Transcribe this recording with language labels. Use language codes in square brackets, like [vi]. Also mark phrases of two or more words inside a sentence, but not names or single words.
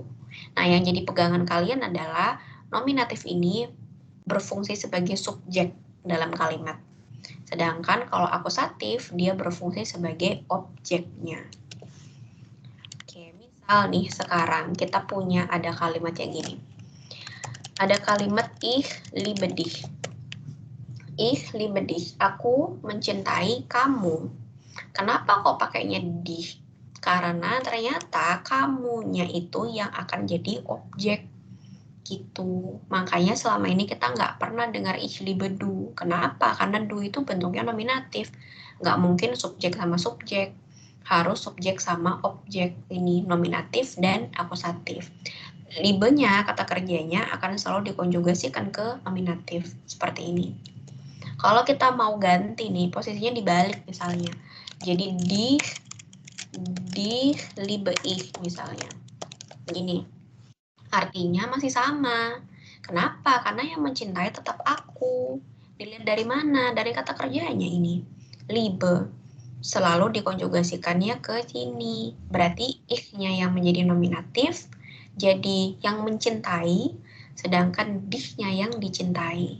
[id] Nah, yang jadi pegangan kalian adalah nominatif ini berfungsi sebagai subjek dalam kalimat. Sedangkan kalau akusatif, dia berfungsi sebagai objeknya. Oke, misal nih sekarang kita punya ada kalimat yang gini. Ada kalimat [de] ich liebe dich. Ich liebe dich. [id] Aku mencintai kamu. Kenapa kok pakainya dich? Karena ternyata kamunya itu yang akan jadi objek. Gitu. Makanya selama ini kita nggak pernah dengar [de] ich liebe du. [id] Kenapa? Karena du itu bentuknya nominatif. Nggak mungkin subjek sama subjek. Harus subjek sama objek. Ini nominatif dan akusatif. Libe-nya, kata kerjanya akan selalu dikonjugasikan ke nominatif. Seperti ini. Kalau kita mau ganti nih, posisinya dibalik misalnya. Jadi [de] die liebe ich [id] misalnya. Begini. Artinya masih sama. Kenapa? Karena yang mencintai tetap aku. Dilihat dari mana? Dari kata kerjanya ini. Liebe. Selalu dikonjugasikannya ke sini. Berarti ich-nya yang menjadi nominatif, jadi yang mencintai, sedangkan dich-nya yang dicintai.